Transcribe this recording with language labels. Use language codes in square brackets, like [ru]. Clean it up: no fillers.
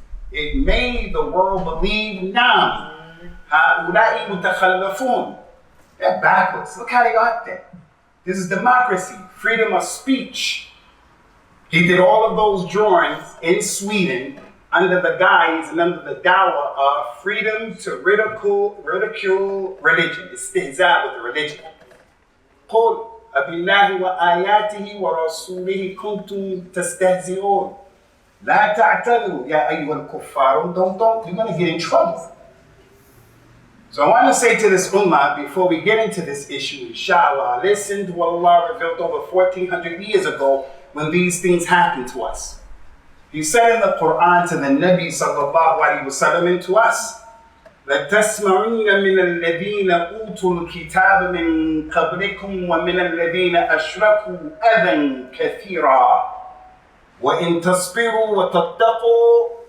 [en] It made the world believe, [ar] naam, ha'ula'i mutakhallafun. [en] They're backwards. Look how they got there. This is democracy, freedom of speech. He did all of those drawings in Sweden under the guise and under the dawah of freedom to ridicule religion, istihza with the religion. [ar] قُلْ أَبِاللَّهِ وَآيَاتِهِ وَرَسُولِهِ كُنْتُمْ تَسْتَهْزِئُونَ لَا تَعْتَذِرُوا يَا أَيُّهَا الْكُفَّارُ [en] Don't, you're going to get in trouble. So I want to say to this ummah, before we get into this issue, inshallah, listen to what Allah revealed over 1400 years ago when these things happened to us. He said in the Quran to the Nabi sallallahu alayhi wa sallam and to us, [ar] لَتَسْمَعُنَّ مِنَ الَّذِينَ أُوتُوا الْكِتَابَ مِنْ قَبْلِكُمْ وَمِنَ الَّذِينَ أَشْرَكُوا أَذًى كَثِيرًا وَإِنْ تَصْبِرُوا وَتَتَّقُوا